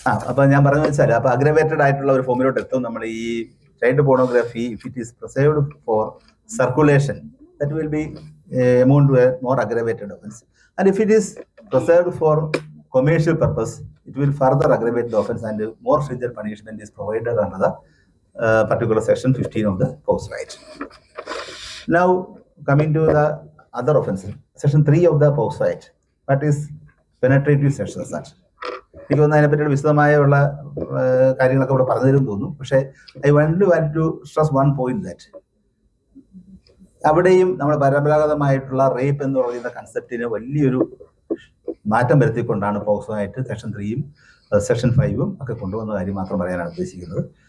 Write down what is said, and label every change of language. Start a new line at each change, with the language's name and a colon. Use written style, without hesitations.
Malayalam: അപ്പൊ ഞാൻ പറഞ്ഞു വെച്ചാൽ അപ്പൊ അഗ്രവേറ്റഡ് ആയിട്ടുള്ള ഒരു ഫോമിലോട്ട് എത്തും നമ്മൾ.
English: ഈ child pornography if it is preserved for circulation that will be amount to a more aggravated offense, and if it is preserved for commercial purpose it will further aggravate the offense and more stringent punishment is provided under the particular section 15 of the POCSO Act. Now coming to the other offenses, section 3 of the POCSO Act, that is penetrative sexual assault.
Malayalam: എനിക്ക് തോന്നുന്നു അതിനെപ്പറ്റിയുള്ള വിശദമായുള്ള കാര്യങ്ങളൊക്കെ ഇവിടെ പറഞ്ഞു തരും തോന്നുന്നു. പക്ഷേ
English: I want to stress one point that
Malayalam: അവിടെയും നമ്മൾ പരമ്പരാഗതമായിട്ടുള്ള റേപ്പ് എന്ന് പറയുന്ന കൺസെപ്റ്റിന് വലിയൊരു മാറ്റം വരുത്തിക്കൊണ്ടാണ് പോക്സോ ആയിട്ട് സെക്ഷൻ 3യും സെക്ഷൻ 5ഉം ഒക്കെ കൊണ്ടുവന്ന കാര്യം മാത്രം പറയാനാണ് ഉദ്ദേശിക്കുന്നത്.